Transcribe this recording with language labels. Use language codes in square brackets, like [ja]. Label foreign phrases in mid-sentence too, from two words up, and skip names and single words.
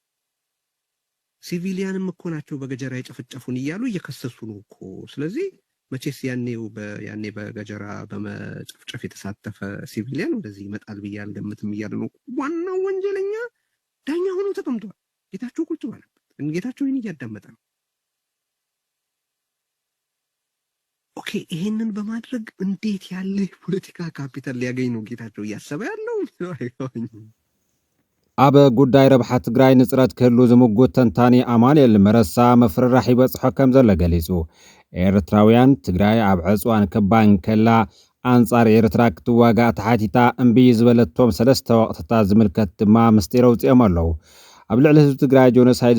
[am] ሲቪሊያንም እኮ ናቸው በገጀራ የጨፈጨፉን ይያሉ እየከሰሱ ነው እኮ። ስለዚህ መቼስ ያኔ በገጀራ በመጨፍጨፍ የተሳተፈ ሲቪሊያን ወደዚህ ይመጣል ብያል ገምትም ይያሉ ነው። ዋናው ወንጀለኛ ዳኛ ሆኖ ተቀምጧል። ጌታቸው ቁጭ ባለበት ጌታቸው ይሄን እያዳመጠ ነው። ኦኬ ይሄንን በማድረግ እንዴት ያለ ፖለቲካ ካፒታል ሊያገኝ ነው ጌታቸው እያሰበ ያለው? [ti] ኣብ ጉዳይ ረብሓ ትግራይ ንፅረት ክህሉ ዝምጉት ተንታኒ ኣማኑኤል መረሳ መፍርራሕ ይበፅሖ ከም ዘሎ ገሊጹ ኤርትራውያን ትግራይ ኣብ ዕፅዋን ክባን ከላ ኣንጻር ኤርትራ ክትዋጋእ ተሓቲታ እምቢ ዝበለቶም 3 ወቕትታት ዝምልከት ድማ ምስጢር ኣውፅኦም ኣለዉ ኣብ ልዕሊ ህዝቢ ትግራይ ጆኖሳይድ